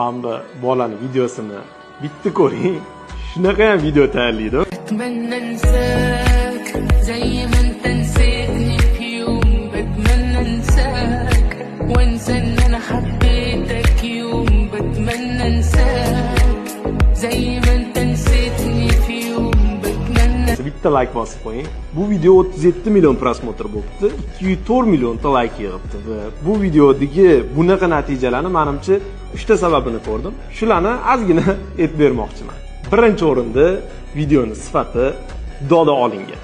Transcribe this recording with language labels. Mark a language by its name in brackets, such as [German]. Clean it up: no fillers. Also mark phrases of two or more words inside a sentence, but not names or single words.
[Uzbek] Hamda bolani videosini bitti ko'ring. Shunaqa ham video tayyorlaydi. [Arabic] بتمنى انساك زي ما انت نسيتني في يوم بتمنى انساك وانسى ان انا حبيتك يوم بتمنى انساك زي ما انت نسيتني في يوم بتمنى [Uzbek] Bitta like bosib qo'ying. Bu video 37 million prosmotr bo'libdi. 204 millionta like yig'ibdi va bu videodagi bunaqa natijalarni menimcha 3 ta sababini ko'rdim. Shularni ozgina aytib bermoqchiman. Birinchi o'rinda videoning sifati doda olingan.